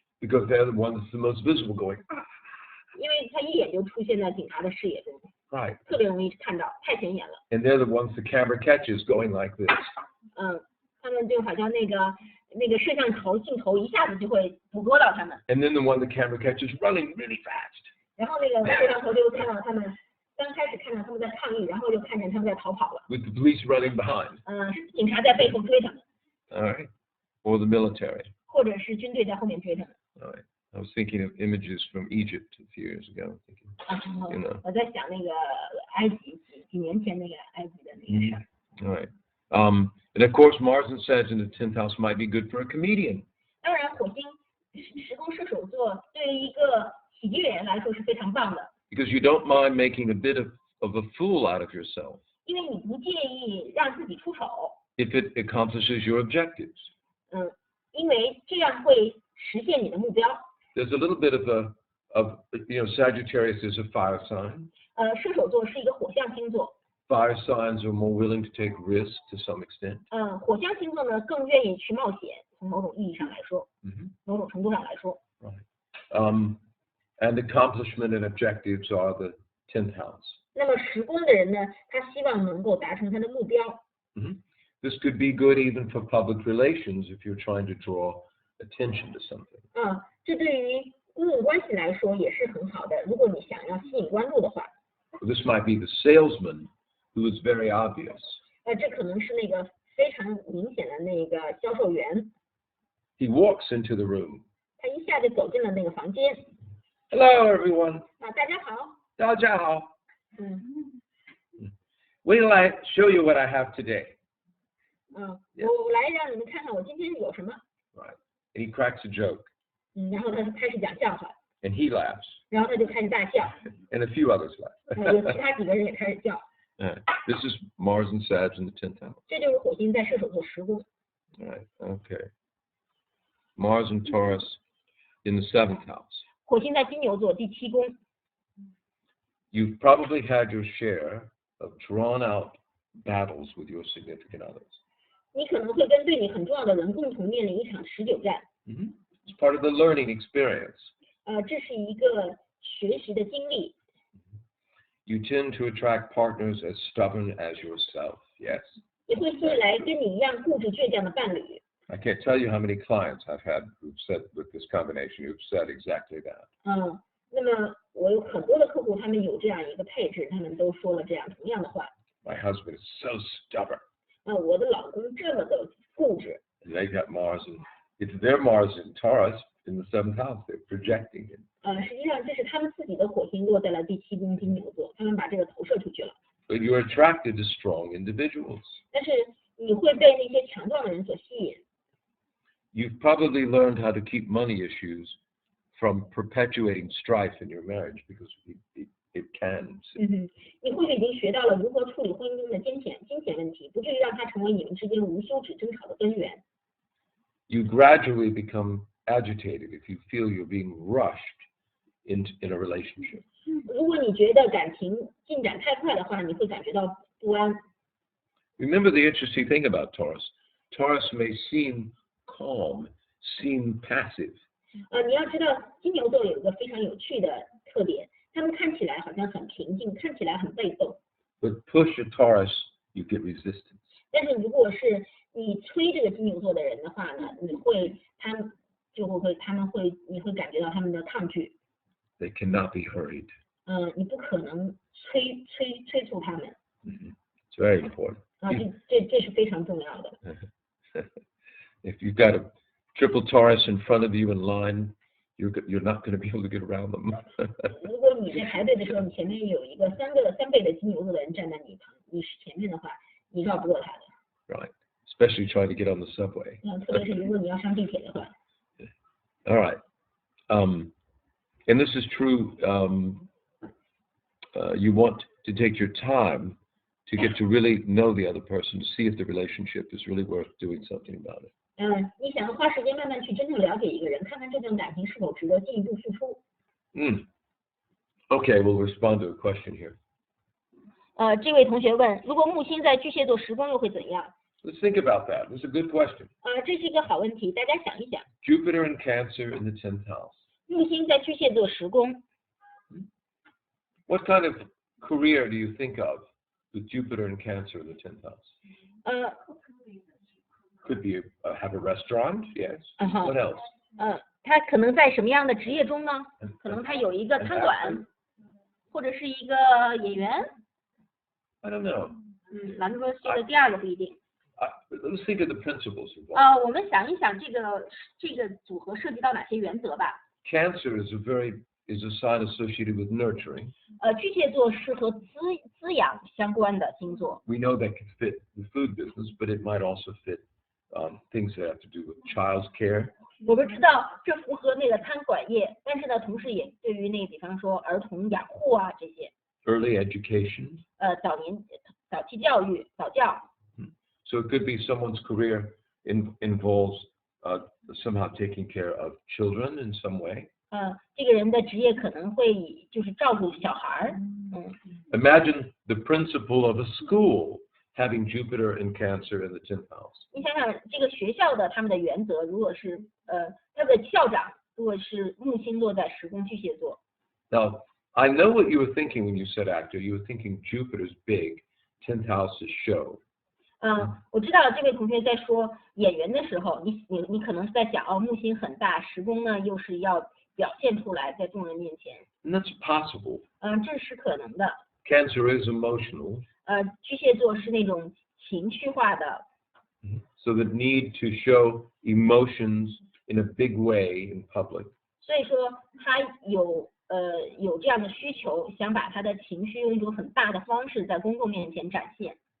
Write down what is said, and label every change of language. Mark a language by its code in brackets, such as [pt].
[en] Because they're the ones that's the most visible going. [zh] 因为他一眼就出现在警察的视野中。 [en] Right. [zh] 特别容易看到，太显眼了。 [en] And they're the ones the camera catches going like this. [zh] 他们就好像那个摄像头镜头一下子就会捕捉到他们。 [en] And then the one the camera catches running really fast. [zh] 然后那个摄像头就看到他们，刚开始看到他们在抗议，然后就看见他们在逃跑了。 [en] With the police running behind. [zh] 警察在背后追他们。 [en] All right. Or the military. [zh] 或者是军队在后面追他们。 [en] All right. I was thinking of images from Egypt a few years ago. You know. [zh] 我在想那个埃及几年前那个埃及的那个事儿。 [en] All right. And of course, Mars and Sag in the 10th house might be good for a comedian. [zh] 当然，火星10宫射手座对于一个喜剧演员来说是非常棒的。 [en] Because you don't mind making a bit of a fool out of yourself. [zh] 因为你不介意让自己出丑。 [en] If it accomplishes your objectives. [zh] 因为这样会实现你的目标。 [en] There's a little bit of Sagittarius is a fire sign. [zh] 射手座是一个火象星座。 [en] Fire signs are more willing to take risks to some extent. [zh] 火象星座呢更愿意去冒险，从某种意义上来说，某种程度上来说。 [en] Right. And accomplishment and objectives are the 10th house. [zh] 那么时宫的人呢，他希望能够达成他的目标。 [en] This could be good even for public relations if you're trying to draw attention to something. [zh] 这对于公共关系来说也是很好的，如果你想要吸引关注的话。 [en] This might be the salesman who is very obvious. [zh] 这可能是那个非常明显的那个销售员。 [en] He walks into the room. [zh] 他一下就走进了那个房间。 [en] Hello, everyone. [zh] 大家好。大家好。 [en] Wait till I show you what I have today. [zh] 我来让你们看看我今天有什么。 [en] Right. And he cracks a joke. [zh] 然后他就开始讲笑话。 [en] And he laughs. [zh] 然后他就开始大笑。 [en] And a few others laugh. [zh] 有其他几个人也开始笑。 [en] This is Mars and Sag in the 10th house. [zh] 这就是火星在射手座时宫。 [en] Right. Okay. Mars and Taurus in the 7th house. [zh] 火星在金牛座第7宫。 [en] You've probably had your share of drawn-out battles with your significant others. [zh] 你可能会跟对你很重要的人共同面临一场持久战。 [en] It's part of the learning experience. [zh] 这是一个学习的经历。 [en] You tend to attract partners as stubborn as yourself. Yes. [zh] 你会吸引来跟你一样固执倔强的伴侣。 [en] I can't tell you how many clients I've had who've said with this combination, who've said exactly that. [zh] 那么我有很多的客户，他们有这样一个配置，他们都说了这样同样的话。 [en] My husband is so stubborn. [zh] 我的老公这么的固执。 [en] And they got Mars and it's their Mars in Taurus in the 7th house. They're projecting it. [zh] 实际上这是他们自己的火星落在了第7宫金牛座，他们把这个投射出去了。 [en] But you're attracted to strong individuals. [zh] 但是你会被那些强壮的人所吸引。 [en] You've probably learned how to keep money issues from perpetuating strife in your marriage because it can. [zh] 你或许已经学到了如何处理婚姻中的金钱问题，不至于让它成为你们之间无休止争吵的根源。 [en] You gradually become agitated if you feel you're being rushed in a relationship. [zh] 如果你觉得感情进展太快的话，你会感觉到不安。 [en] Remember the interesting thing about Taurus. Taurus may seem calm, seem passive. [zh] 你要知道，金牛座有一个非常有趣的特点，他们看起来好像很平静，看起来很被动。 [en] But push a Taurus, you get resistance. [zh] 但是如果是你催这个金牛座的人的话呢，你会感觉到他们的抗拒。 [en] They cannot be hurried. [zh] 你不可能催促他们。 [en] It's very important. [zh] 这是非常重要的。 [en] If you've got a triple Taurus in front of you in line, you're not going to be able to get around them. [zh] 如果你在排队的时候，你前面有一个3倍的金牛座的人站在你前面的话，你绕不过他的。 [en] Right. Especially trying to get on the subway. [zh] 特别是如果你要上地铁的话。 [en] All right. And this is true. You want to take your time to get to really know the other person, to see if the relationship is really worth doing something about it. [zh] 你想要花时间慢慢去真正了解一个人，看看这段感情是否值得进一步付出。 [en] Okay, we'll respond to a question here. [zh] 这位同学问，如果木星在巨蟹座时宫又会怎样？ [en] Let's think about that. This is a good question. [zh] 这是一个好问题，大家想一想。 [en] Jupiter in Cancer in the 10th house. [zh] 木星在巨蟹座时宫。 [en] What kind of career do you think of with Jupiter in Cancer in the 10th house? Could be have a restaurant, yes. What else? [zh] 他可能在什么样的职业中呢？可能他有一个餐馆，或者是一个演员。 [en] I don't know. [zh] 兰多说的第二个不一定。 [en] Let's think of the principles involved. [zh] 我们想一想这个组合涉及到哪些原则吧。 [en] Cancer is a sign associated with nurturing. [zh] 巨蟹座是和滋养相关的星座。 [en] We know that can fit the food business, but it might also fit things that have to do with child's care. [zh] 我们知道这符合那个餐馆业，但是呢，同时也对于那比方说儿童养护啊这些。 [en] Early education. [zh] 早期教育，早教。 [en] So it could be someone's career involves somehow taking care of children in some way. [zh] 这个人的职业可能会就是照顾小孩儿。 [en] Imagine the principal of a school having Jupiter in Cancer in the 10th house. [zh] 你想想这个学校的他们的原则，如果是他的校长如果是木星落在10宫巨蟹座。 [en] Now, I know what you were thinking when you said actor. You were thinking Jupiter's big, 10th house is show. [zh] 我知道这位同学在说演员的时候，你可能是在想木星很大，10宫呢又是要表现出来在众人面前。 [en] And that's possible. [zh] 这是可能的。 [en] Cancer is emotional. [zh] 巨蟹座是那种情绪化的。 [en] So the need to show emotions in a big way in public. [zh] 所以说他有这样的需求，想把他的情绪用一种很大的方式在公众面前展现。